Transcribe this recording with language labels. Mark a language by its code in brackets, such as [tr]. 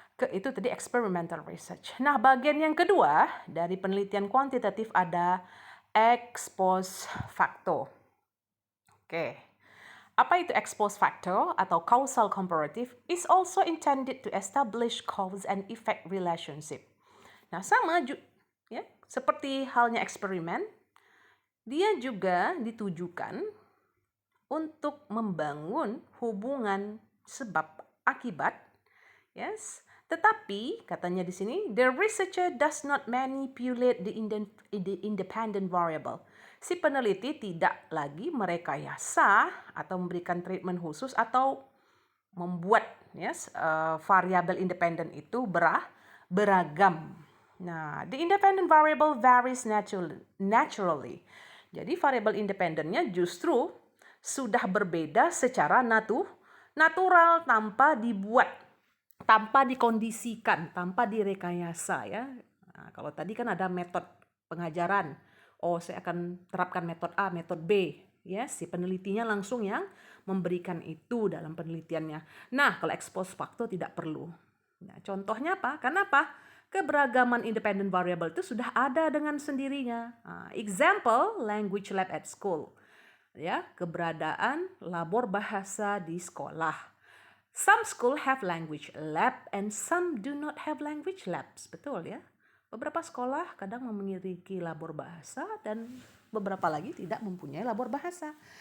[id] Itu tadi experimental research. Nah, bagian yang kedua dari penelitian kuantitatif ada ex post facto. Apa itu ex post facto atau causal comparative? [en] Is also intended to establish cause and effect relationship. [id] Nah, sama seperti halnya eksperimen, dia juga ditujukan untuk membangun hubungan sebab akibat Tetapi, katanya di sini, [en] the researcher does not manipulate the independent variable. [id] Si peneliti tidak lagi merekayasa atau memberikan treatment khusus atau membuat variabel independen itu beragam. [en] Nah, the independent variable varies naturally. [id] Jadi variabel independennya justru sudah berbeda secara natural tanpa dibuat, tanpa dikondisikan, tanpa direkayasa ya. Nah, kalau tadi kan ada metode pengajaran. Oh, saya akan terapkan metode A, metode B. Ya, si penelitinya langsung yang memberikan itu dalam penelitiannya. Nah, kalau expose facto tidak perlu. Nah, contohnya apa? Kenapa? Keberagaman independent variable itu sudah ada dengan sendirinya. [en] Example, language lab at school. [id] Ya, keberadaan labor bahasa di sekolah. [en] Some school have language lab and some do not have language labs. [id] Betul ya? Beberapa sekolah kadang memiliki labor bahasa dan beberapa lagi tidak mempunyai labor bahasa.